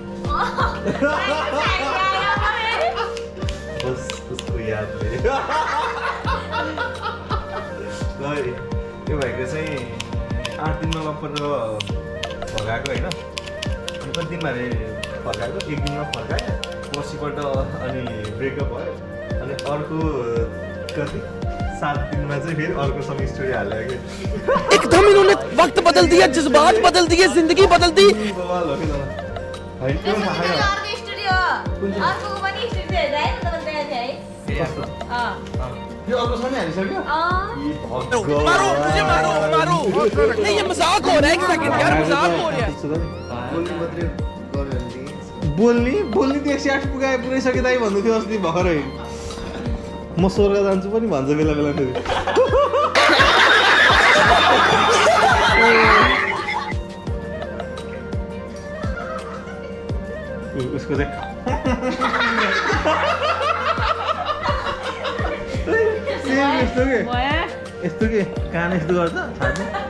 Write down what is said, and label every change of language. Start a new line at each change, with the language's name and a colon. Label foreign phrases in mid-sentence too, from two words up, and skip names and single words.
Nepali: बस उसको यादले त्यो भाइको चाहिँ 8 दिनमा लपरेर फर्काएको होइन कति दिनमा अरे फर्काएको 1 दिनमा फर्कायो पर्सिपल्ट अनि ब्रेकअप भयो अनि अर्को कति 7 दिनमा चाहिँ फेरि अर्को सँग स्टोरी हाल्यो कि
Hindi: एकदम इन्होंने वक्त बदल दिया जज्बात बदल दिए जिंदगी बदल दी
Nepali: बवाल हो कि त होइन त्यो थाहा छैन अर्को स्टोरी हो अर्कोको पनि स्टोरी हेर्दा है त बताएको थिएँ है यो अर्को सँग हालिसक्यो
Hindi: मारो मुझे मारो मारो नहीं ये मजाक हो रहा है एक सेकंड यार मजाक हो रहा है
Nepali: बोल्ने त्यो 108 पुगाइसके दाइ भन्नु थियो अस्ति भर्खरै म स्वर्ग जान्छु पनि भन्छ बेला बेला फेरि उसको चाहिँ यस्तो के कान यस्तो गर्छ छाड्ने